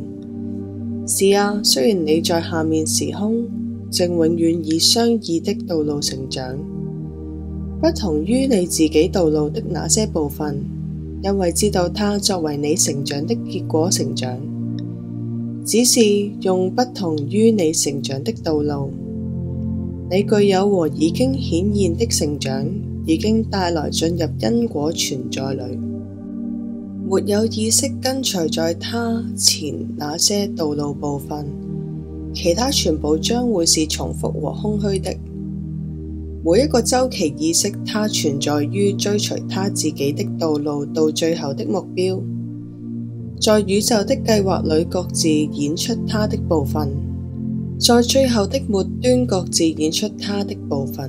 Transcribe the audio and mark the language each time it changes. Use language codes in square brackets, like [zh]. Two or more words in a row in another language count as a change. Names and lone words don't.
[zh] 是啊，雖然你在下面時空，正永遠以相異的道路成長，不同於你自己道路的那些部分，因為知道它作為你成長的結果成長，只是用不同於你成長的道路。你具有和已經顯現的成長，已經帶來進入因果存在裏，沒有意識跟隨在他前那些道路部分，其他全部將會是重複和空虛的。每一個週期意識，它存在於追隨他自己的道路到最後的目標，在宇宙的計劃裏各自演出它的部分，在最後的末端各自演出它的部分。